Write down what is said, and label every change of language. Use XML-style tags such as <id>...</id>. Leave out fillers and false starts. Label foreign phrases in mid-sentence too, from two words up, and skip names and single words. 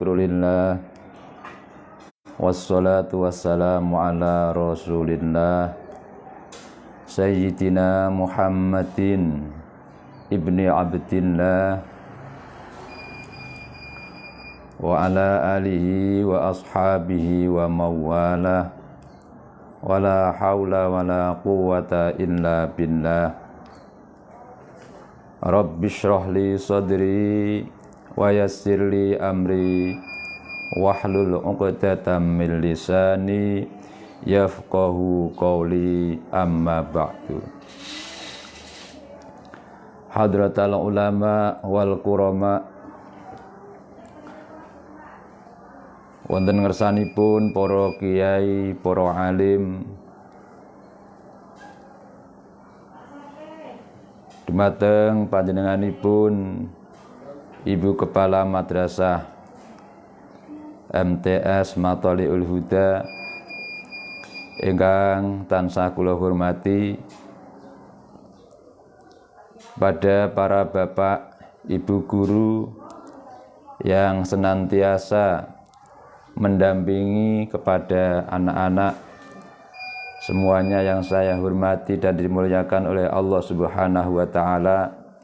<ar>ذكر الله والصلاة والسلام على رسول الله سيدنا محمد بن عبد الله وعلى آله وأصحابه وموالاه ولا حول ولا قوة إلا بالله. رب اشرح لي صدري ويسر لي أمري واحلل عقدة من لساني يفقهوا قولي، أما بعد. حضرة العلماء والقراء,</ar> <jv>wonten ngersanipun para kiai, para alim, dumateng panjenenganipun Ibu Kepala Madrasah MTS Matholiul Huda ingkang tansah kula hormati,</jv> <id>pada para bapak, ibu guru yang senantiasa mendampingi kepada anak-anak semuanya yang saya hormati dan dimuliakan oleh Allah</id> <ar>سبحانه وتعالى.</ar>